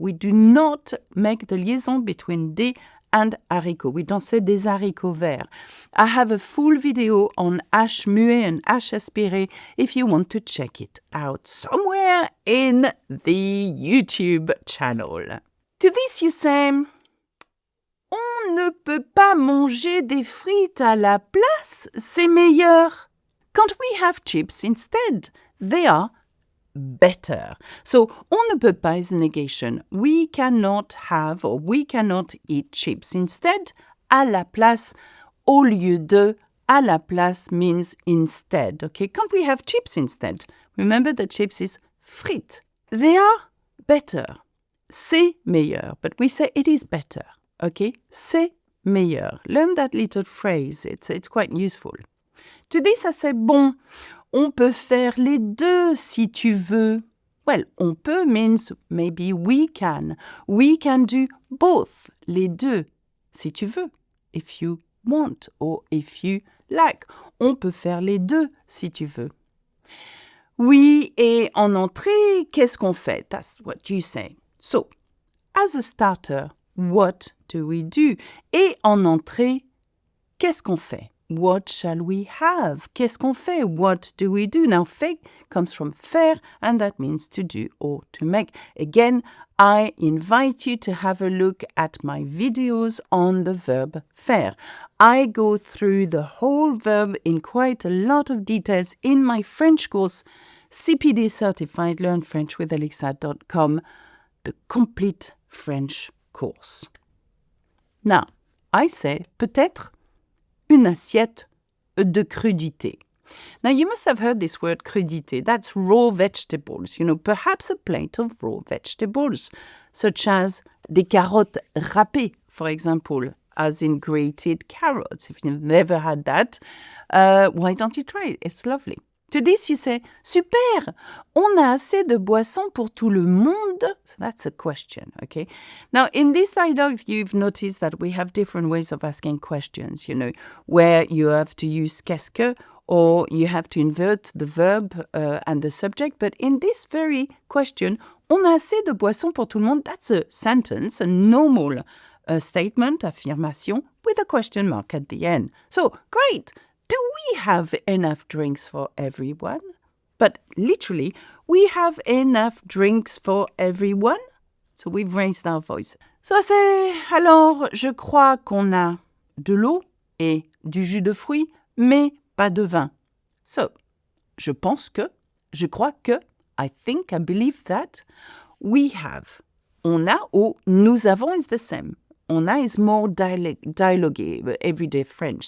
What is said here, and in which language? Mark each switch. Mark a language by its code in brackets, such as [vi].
[en] We do not make the liaison between des and haricot. We don't say [fr] des haricots verts. [en] I have a full video on H muet and H aspiré if you want to check it out somewhere in the YouTube channel. To this you say, [fr] on ne peut pas manger des frites à la place, c'est meilleur. [en] Can't we have chips instead? They are better. So, [fr] on ne peut pas [en] is a negation. We cannot have or we cannot eat chips. [fr] Instead, à la place, au lieu de, à la place means instead. [en] Okay, can't we have chips instead? Remember that chips is frites. They are better. [fr] C'est meilleur. [en] But we say it is better. Okay, [fr] c'est meilleur. [en] Learn that little phrase. It's quite useful. To this I say, [fr] bon, on peut faire les deux si tu veux. [en] Well, [fr] on peut [en] means maybe we can. We can do both, [fr] les deux, si tu veux, [en] if you want or if you like. [fr] On peut faire les deux si tu veux. Oui, et en entrée, qu'est-ce qu'on fait? [en] That's what you say. So, as a starter, what do we do? [fr] Et en entrée, qu'est-ce qu'on fait? [en] What shall we have? [fr] Qu'est-ce qu'on fait? [en] What do we do? Now, fait comes from faire, and that means to do or to make. Again, I invite you to have a look at my videos on the verb faire. I go through the whole verb in quite a lot of details in my French course, CPD Certified Learn French with Alexa.com, the complete French course. Now, I say [fr] peut-être une assiette de crudité. [en] Now, you must have heard this word crudité. That's raw vegetables, perhaps a plate of raw vegetables, such as [fr] des carottes râpées, [en] for example, as in grated carrots. If you've never had that, why don't you try it? It's lovely. To this you say, [fr] super, on a assez de boissons pour tout le monde? [en] So that's a question, okay? Now, in this dialogue, you've noticed that we have different ways of asking questions, where you have to use qu'est-ce que, or you have to invert the verb and the subject. But in this very question, [fr] on a assez de boissons pour tout le monde, [en] that's a sentence, a normal statement, affirmation, with a question mark at the end. So, great! Do we have enough drinks for everyone? But literally, we have enough drinks for everyone? So we've raised our voice. [fr] So c'est, alors, je crois qu'on a de l'eau et du jus de fruits, mais pas de vin. [en] So, [fr] je pense que, je crois que, [en] I think, I believe that, we have. [fr] On a ou nous avons [en] is the same. On a is more dialogue, everyday French.